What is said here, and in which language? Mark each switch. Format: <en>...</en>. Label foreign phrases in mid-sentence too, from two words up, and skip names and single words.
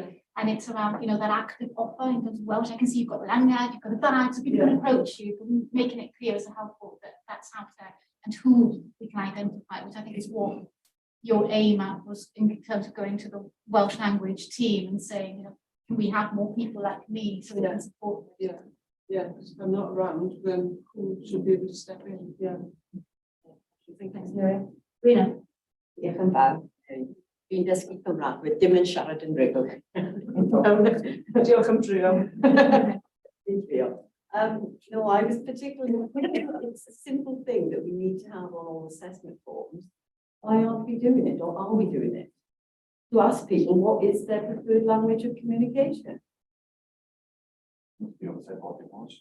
<en>And it's around, you know, that active offer in terms of Welsh. I can see you've got the Langad, you've got the Bard, so people can approach you, making it clear as to how that that's out there and who we can identify, which I think is what your aim at was in terms of going to the Welsh language team and saying, you know, can we have more people like me so we can support them? Yeah, because if I'm not around, then who should be able to step in? Yeah. Thanks, Nuria. Rina.</en> <cy>Diolch yn fawr. Dwi'n dysgu Cymraeg, wedi dim yn siarad yn rygl. Diolch am drio. Dwi'n trio.</cy> <en>No, I was particularly, it's a simple thing that we need to have on all assessment forms. Why aren't we doing it, or are we doing it? To ask people what is their preferred language of communication. You know, say what it was.</en>